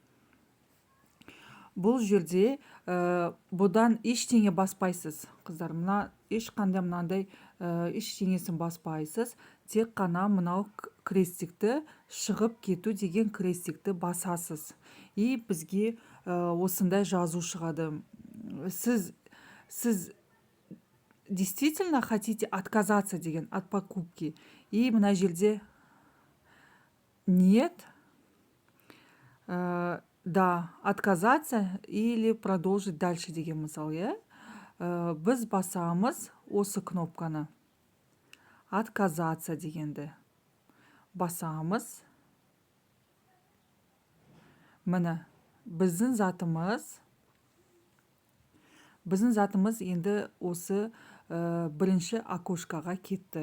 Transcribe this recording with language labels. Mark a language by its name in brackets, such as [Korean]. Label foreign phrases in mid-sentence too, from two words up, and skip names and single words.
[Kazakh] Бұл жерде бұдан ештеңе баспайсыз, қыздар. Мына ешқандай мынандай ештеңесін баспайсыз. Тек қана мынау крестикті, шығып кету деген крестикті басасыз. И бізге осындай жазу шығады. [Russian] Сіз действительно хотите отказаться деген, от покупки. [Kazakh] И мына жерде [Russian] нет, да, отказаться или продолжить дальше [Kazakh] деген, мысалы, біз басамыз осы кнопканы. Отказаться дегенді басамыз. Міне, біздің затымыз енді осы бірінші окошкаға кетті.